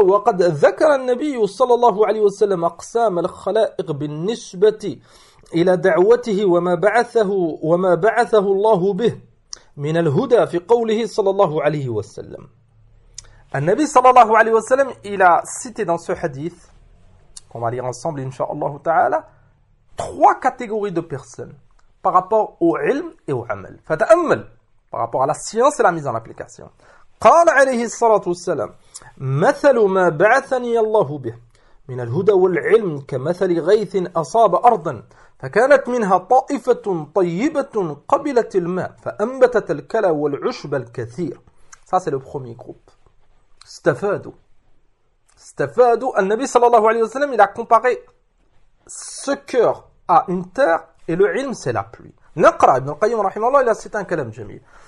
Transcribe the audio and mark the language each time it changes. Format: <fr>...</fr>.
<ar>وَقَدْ ذَكَرَ النَّبِيُّ صَلَى اللَّهُ عَلَيْهُ وَسَلَّمَ أَقْسَامَ الْخَلَائِقِ بِالنِّسْبَةِ إِلَى دَعْوَتِهِ وَمَا بَعَثَهُ اللَّهُ بِهِ مِنَ الْهُدَى فِي قَوْلِهِ صَلَى اللَّهُ عَلَيْهِ وَسَلَّمَ.</ar> <fr>Nabi</fr> <ar>sallallahu alayhi wa sallam,</ar> <fr>il a cité dans ce hadith, qu'on va lire ensemble, incha'Allah ta'ala, trois catégories de personnes par rapport au ilm et au amal. Fata'ammal, par rapport à la science et la mise en application.</fr> <ar>قال عليه الصلاة والسلام مثل ما بعثني الله به من الهدى والعلم كمثل غيث أصاب أرضا فكانت منها طائفة طيبة قبلت الماء فأنبتت الكلى والعشب الكثير.</ar> <fr>Ça c'est le premier groupe.</fr> <ar>استفادوا. النبي صلى الله عليه وسلم</ar> <fr>il a comparé ce cœur à une terre et le علم c'est la pluie.</fr> <ar>نقرأ ابن القيم رحمه الله</ar> <fr>il a cité un</fr> <ar>كلام جميل.</ar>